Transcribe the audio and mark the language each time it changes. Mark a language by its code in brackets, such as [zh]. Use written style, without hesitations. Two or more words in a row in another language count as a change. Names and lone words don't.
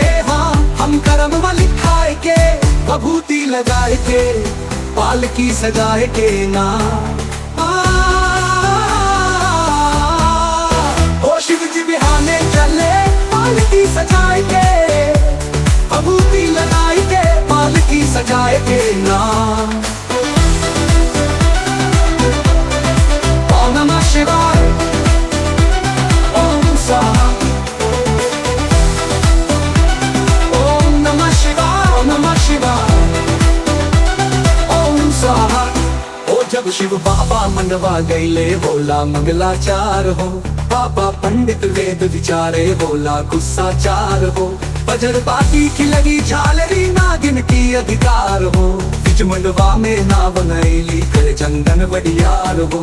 [bho] हाँ हम करम वाली खाए के भभूति लगाए के पालकी सजाए के ना। ओ शिव जी बिहाने चले पालकी सजाए के, भभूति लगाए के पालकी सजाए के ना। [sa] ओम नमः शिवाय ओम स्वाहा, ओम नमः शिवाय ओम नमः शिवाय ओम स्वाहा। [bho] ओ जब शिव बाबा मनवा गईले बोला मंगलाचार हो, बाबा पंडित वेद विचारे बोला गुस्सा चार हो। बजर बाटी की लगी झालरी नागिन की अधिकार हो, बिच मंडवा में ना बनैली कर चंदन बड़ियार हो।